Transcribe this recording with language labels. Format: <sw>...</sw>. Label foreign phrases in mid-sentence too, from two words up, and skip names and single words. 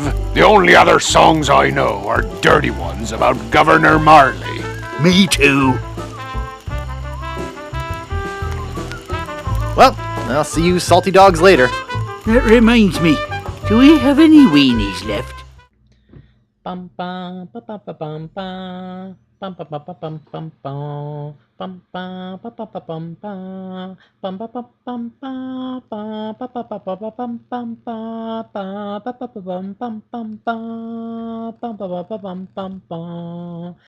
<en>The only other songs I know are dirty ones about Governor Marley. Me too. Well, I'll see you salty dogs later. That reminds me, do we have any weenies left? Bum bum ba ba ba bum ba bum ba ba ba bum bum bum bum ba ba ba ba bum ba bum ba ba bum ba ba ba ba ba ba ba bum bum ba ba ba ba ba bum bum bum ba bum ba ba ba bum bum bum</en>